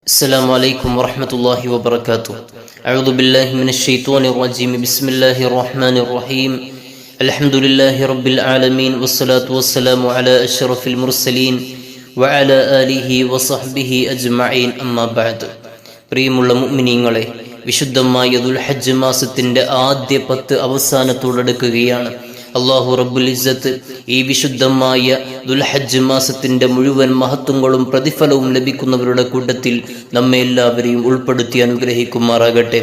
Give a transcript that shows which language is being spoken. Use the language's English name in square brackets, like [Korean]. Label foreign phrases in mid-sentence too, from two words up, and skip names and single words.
[Arabic] السلام عليكم ورحمة الله وبركاته. أعوذ بالله من الشيطان الرجيم. بسم الله الرحمن الرحيم. الحمد لله رب العالمين والصلاة والسلام على أشرف المرسلين وعلى آله وصحبه أجمعين. أما بعد. [Malayalam] പ്രിയമുള്ള മുഅ്മിനീങ്ങളെ, വിശുദ്ധമായ ദുൽഹജ്ജ് മാസത്തിന്റെ ആദ്യ 10 അവസാനത്തോടടുക്കുകയാണ്. [Arabic] الله رب العزة [Malayalam] ഈ വിശുദ്ധമായ ദുൽഹജ്ജ് മാസത്തിന്റെ മുഴുവൻ മഹത്വങ്ങളും പ്രതിഫലവും ലഭിക്കുന്നവരുടെ കൂട്ടത്തിൽ നമ്മെ എല്ലാവരെയും ഉൾപ്പെടുത്തി അനുഗ്രഹിക്കുമാറാകട്ടെ.